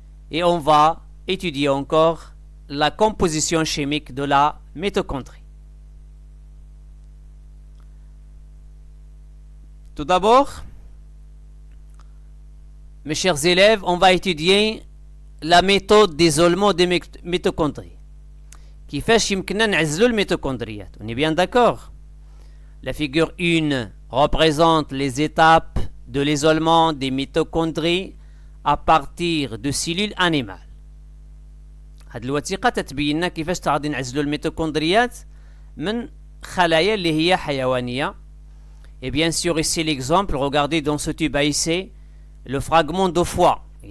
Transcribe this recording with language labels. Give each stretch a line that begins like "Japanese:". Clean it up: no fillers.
French: Et on va étudier encore la composition chimique de la mitochondrie. Tout d'abord, mes chers élèves, on va étudier la méthode d'isolement des mitochondries.
Arabic: كيفاش يمكننا نعزلوا الميتوكوندريات.
French: On est bien d'accord? La figure 1 représente les étapes de l'isolement des mitochondries à partir de cellules animales.
Arabic: هاد الوثيقة تتبين لنا كيفاش غادي نعزلوا الميتوكوندريات من خلايا اللي هي حيوانية.
French: Et bien sûr, ici l'exemple, regardez dans ce tube ici, le fragment de foie.